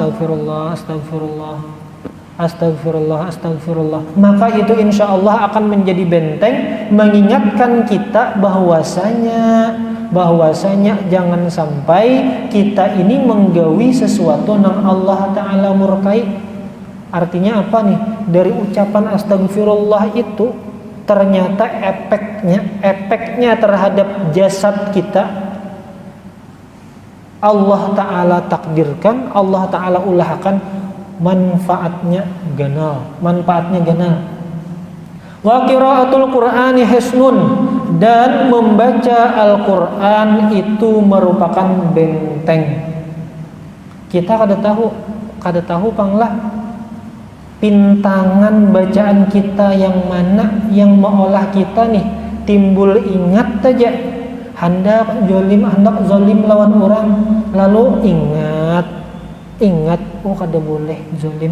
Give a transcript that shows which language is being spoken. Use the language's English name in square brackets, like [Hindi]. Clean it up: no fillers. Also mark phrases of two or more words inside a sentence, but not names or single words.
[Indonesian] astagfirullah, maka itu [Arabic] إن شاء الله [Indonesian] akan menjadi benteng mengingatkan kita bahwasanya jangan sampai kita ini menggawi sesuatu yang Allah Ta'ala murkai. Artinya apa nih? Dari ucapan astagfirullah itu ternyata efeknya terhadap jasad kita Allah Ta'ala takdirkan, [Banjar] Allah Ta'ala ulahkan, manfaatnya ganal. [Arabic] وقراءة القرآن حصن, [Indonesian] dan membaca Al-Qur'an itu merupakan benteng. [Banjar] Kita kada tahu panglah pintangan bacaan kita yang mana yang meolah kita nih timbul ingat saja hendak zolim lawan orang, lalu ingat oh kada boleh zolim.